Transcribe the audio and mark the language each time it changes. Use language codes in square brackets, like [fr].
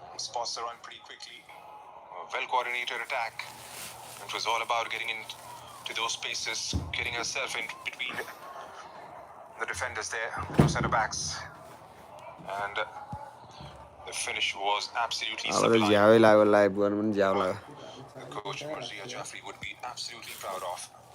[en] Spots the run pretty quickly. A well-coordinated attack. It was all about getting into those spaces, getting herself in between the defenders there, two centre backs, and the finish was absolutely [ne] अब त [en] sublime. [ne] झ्याउै लाग्यो live गर्नु पनि झ्याउ लाग्यो [en] The coach Marzia Jaffrey would be absolutely proud of.